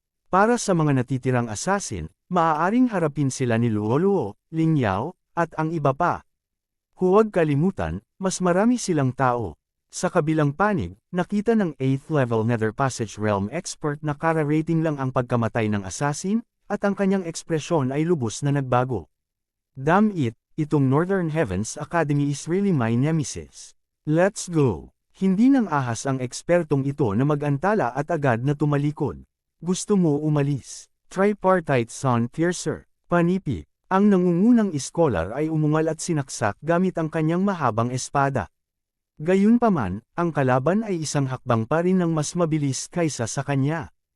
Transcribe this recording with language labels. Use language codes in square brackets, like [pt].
[tl] Para sa mga natitirang assassin, maaaring harapin sila ni Luoluo, Ling Yao, at ang iba pa. Huwag kalimutan, mas marami silang tao. Sa kabilang panig, nakita ng 8th level Nether Passage Realm expert na kara-rating lang ang pagkamatay ng assassin, at ang kanyang ekspresyon ay lubos na nagbago. [en] Damn it! Itong Northern Heavens Academy is really my nemesis. Let's go! [tl] Hindi nang ahas ang ekspertong ito na mag-antala at agad na tumalikod. Gusto mo umalis? Tripartite Sun Piercer. Panipi. Ang nangungunang iskolar ay umungal at sinaksak gamit ang kanyang mahabang espada. Gayunpaman, ang kalaban ay isang hakbang pa rin ng mas mabilis kaysa sa kanya.